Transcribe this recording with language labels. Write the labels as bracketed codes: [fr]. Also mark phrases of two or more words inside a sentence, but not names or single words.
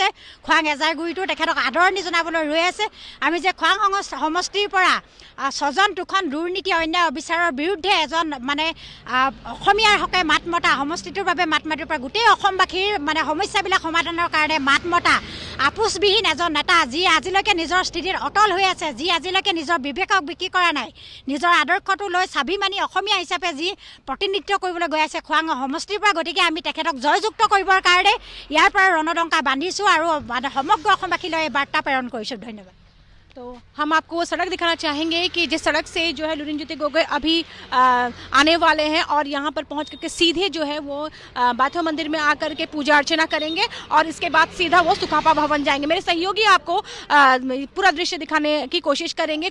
[as] খোৱাং এজাৰগুৰিটো তেখেতক আদৰণি জনাবলৈ ৰৈ আছে। আমি যে খোৱাং সমষ্টিৰ পৰা 6জন 2খন দুৰ্নীতি অন্যায় অবিচাৰৰ বিৰুদ্ধে এজন মানে অসমীয়াৰ হকে মাত মতা, সমষ্টিটোৰ বাবে মাত মাতিৰ পৰা গোটেই অসমবাসীৰ মানে সমস্যাবিলাক সমাধানৰ কাৰণে মাত মতা আপোচবিহীন এজন নেতা, যি আজিলৈকে নিজৰ স্থিতিত অটল হৈ আছে, যি আজিলৈকে নিজৰ বিবেকক বিক্ৰী কৰা নাই, নিজৰ আদৰ্শটো লৈ স্বাভিমানী অসমীয়া হিচাপে যি প্ৰতিনিধিত্ব কৰিবলৈ গৈ আছে খোৱাং সমষ্টিৰ পৰা। গতিকে আমি তেখেতক জয়যুক্ত কৰিবৰ কাৰণে ইয়াৰ পৰা ৰণদংকা বান্ধিছোঁ আৰু সমগ্ৰ অসমবাসীলৈ বাৰ্তা প্ৰেৰণ কৰিছোঁ। [hi] धन्यवाद। तो हम आपको वो सड़क दिखाना चाहेंगे कि जिस सड़क से जो है लुरिन ज्योति गोगोई अभी आने वाले हैं और यहाँ पर पहुँच करके सीधे जो है वो बाथो मंदिर में आकर के पूजा अर्चना करेंगे और इसके बाद सीधा वो सुकाफा भवन जाएंगे। मेरे सहयोगी आपको पूरा दृश्य दिखाने की कोशिश करेंगे।